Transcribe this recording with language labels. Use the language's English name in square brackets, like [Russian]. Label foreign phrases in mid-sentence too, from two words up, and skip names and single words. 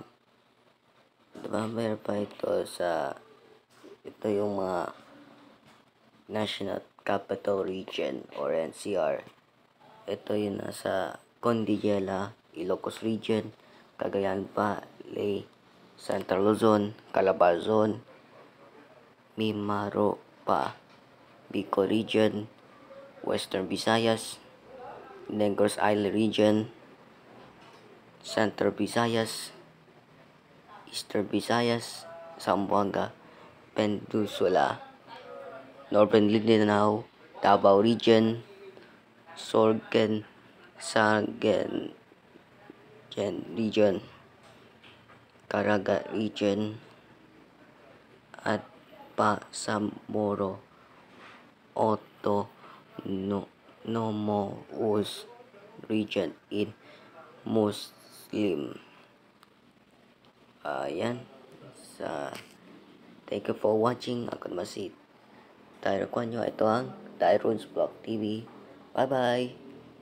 [Filipino] Diba, meron pa ito yung mga National Capital Region or NCR. Ito yung nasa Condillela, Ilocos Region, Cagayan Valley, Central Luzon, Calabarzon, Mimaropa, Bicol Region, Western Visayas, Negros Island Region, Central Visayas, Eastern Visayas, Zamboanga, Peninsula, Northern Mindanao, Davao Region, Sorgen, Sagaen Region, Caraga Region, at Bangsamoro Autonomous Region in Muslim. [English] Ayan. Thank you for watching. [Filipino] Ako naman si Tyro Kwanyo. Ito ang Tyron's Vlog TV. Bye-bye!